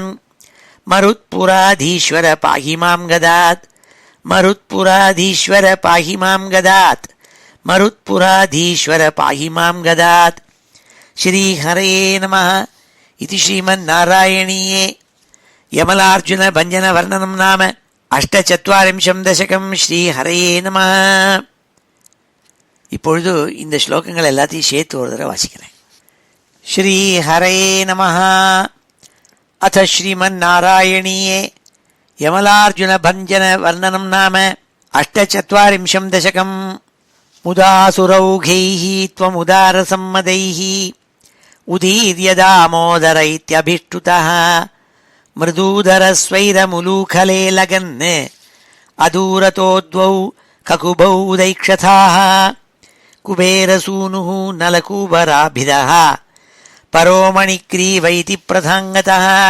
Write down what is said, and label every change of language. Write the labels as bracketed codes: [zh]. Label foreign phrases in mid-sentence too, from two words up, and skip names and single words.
[sa] मरुत्पुराधीश्वर पाहि मां गदात्, मरुत्पुराधीश्वर पाहि मां गदात्, मरुत्पुराधीश्वर पाहि मां गदात्. श्री हरे नमः. इति श्रीमन्नारायणीये यमलार्जुन भञ्जन वर्णनं नाम 48 दशकं. श्री हरे नम. [ta] இப்பொழுது இந்த ஸ்லோகங்கள் எல்லாத்தையும் சேர்த்து ஒரு தடவை வாசிக்கிறேன். [sa] श्री हरे नम. अथ श्रीमन्नारायणीये यमलार्जुन भञ्जन वर्णनं नाम 48 दशकं. मुदासुरौघैः त्वमुदारसम्मदैः उदीर्य दामोदर इत्यभिष्टुतः मृदूदरस्वैरमुलूखले लगन् अदूरतो द्वौ ककुभौ उदैक्षथाः कुबेरसूनुः नलकूबराभिदः परोमणिग्रीवैति प्रथाङ्गतः